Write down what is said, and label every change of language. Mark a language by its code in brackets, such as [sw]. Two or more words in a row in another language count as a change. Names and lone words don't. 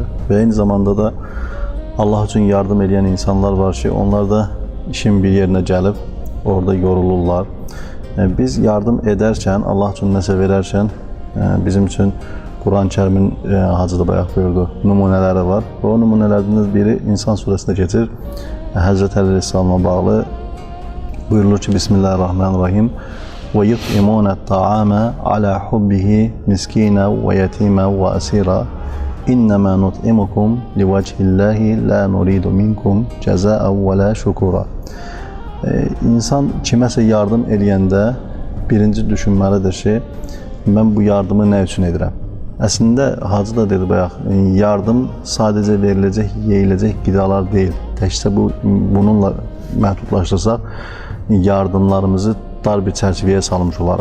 [az] Və eyni zamanda da Allah üçün yardım edən insanlar var ki, onlar da işin bir yerinə gəlib, orada yorulurlar. Biz yardım edərkən, Allah üçün nəsə verərkən, bizim üçün Quran-ı Kərimin Hacı da bayaq buyurdu, nümunələri var. O nümunələrdən biri İnsan surəsində keçir. Həzrət Əli Aleyhisselamla bağlı buyurulur ki, [ar] Bismillahirrahmanirrahim. وَيُطْعِمُونَ الطَّعَامَ عَلَى حُبِّهِ مِسْكِينًا وَيَتِيمًا وَأَسِيرًا إِنَّمَا نُطْعِمُكُمْ لِوَجْهِ اللّٰهِ لَا نُرِيدُ مِنْكُمْ جَزَاءً وَلَا شُكُورًا. [az] İnsan kiməsə yardım eləyəndə birinci düşünməlidir ki, mən bu yardımı nə üçün edirəm? Əslində, Hacı da dedi bayaq, yardım sadəcə veriləcək, yeyiləcək qidalar deyil. Təkcə bununla məhdudlaşdırsaq, yardımlarımızı dar bir çərçivəyə salmış olaraq.